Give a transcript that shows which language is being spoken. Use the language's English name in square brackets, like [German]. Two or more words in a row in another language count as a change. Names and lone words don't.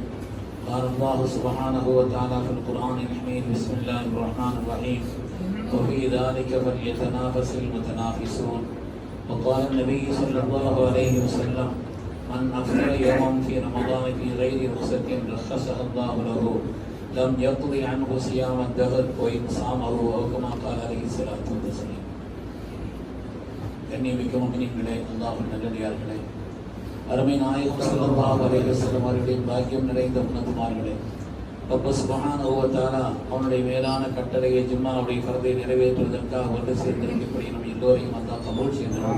[Arabic] قال الله سبحانه وتعالى في القرآن الحميد بسم الله الرحمن الرحيم وفي ذلك فليتنافس المتنافسون. وقال النبي صلى الله عليه وسلم من أفطر يوما في رمضان في غير رخصة رخصها الله له لم يقضي عنه صيام الدهر وإن صامه أو كما قال عليه الصلاة والسلام. [Tamil] கண்ணியமிக்க முஃமினீன்களே, அல்லாஹ்வின் நல்லடியார்களே, அருமை நாயகம் [Arabic] صلى الله عليه وسلم [Tamil] அவர்களின் பாக்கியம் நிறைந்த உன்னதமார்களே, [Arabic] رب سبحانه وتعالى [Tamil] அவனுடைய மேலான கட்டளையை ஜும்மாவுடைய ஃபர்தை நிறைவேற்றுவதற்காக ஒன்று சேர்ந்திருக்கக்கூடிய நம் எல்லோரையும் அல்லாஹ் கபூல் செய்வானாக.